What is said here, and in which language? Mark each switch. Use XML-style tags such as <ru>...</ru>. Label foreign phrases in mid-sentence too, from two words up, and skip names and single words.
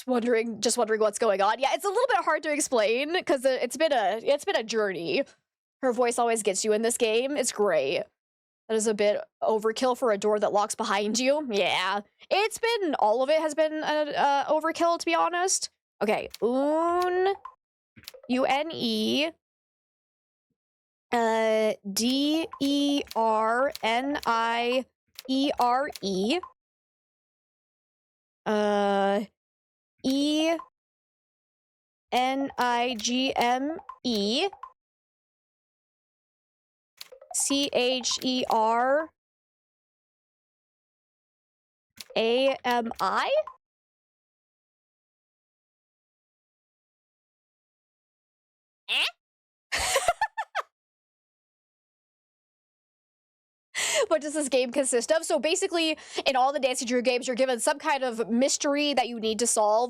<en>Just wondering what's going on. Yeah, it's a little bit hard to explain because it's been a journey. Her voice always gets you in this game. It's great. That is a bit overkill for a door that locks behind you. Yeah, all of it has been overkill, to be honest. Okay, une, U-N-E, D-E-R-N-I-E-R-E, E-N-I-G-M-E, C-H-E-R-A-M-I? What does this game consist of? So basically, in all the Nancy Drew games, you're given some kind of mystery that you need to solve.</en>